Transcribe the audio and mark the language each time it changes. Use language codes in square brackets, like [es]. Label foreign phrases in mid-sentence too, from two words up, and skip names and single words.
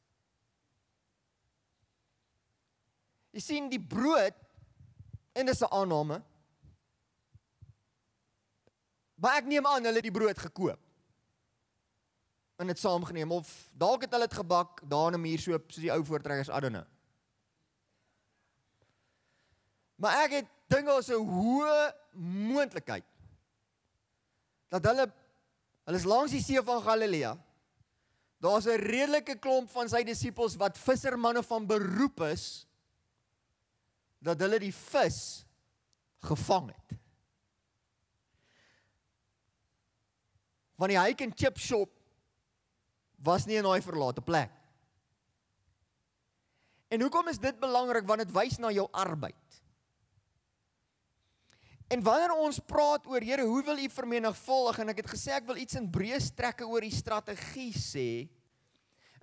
[af] Jy sien die brood, en dis 'n aanname, maar ek neem aan hulle het die brood gekoop. En dit saamgeneem, of dalk het hulle dit gebak, daar in 'n muur so, soos die ou voortrekkers, [en] I don't know. [af] Maar ek het dink daar is 'n hoë moontlikheid dat hulle is langs die see van Galilea. Daar's 'n redelike klomp van sy disippels wat vissermanne van beroep is, dat hulle die vis gevang het. Want die [en] hike and chip shop [af] was nie in daai verlate plek. En hoekom is dit belangrik? Want dit wys na jou arbeid. En wanneer ons praat oor, Here, hoe wil U vermenigvuldig? En ek het gesê ek wil iets in breë strekke oor die strategie sê.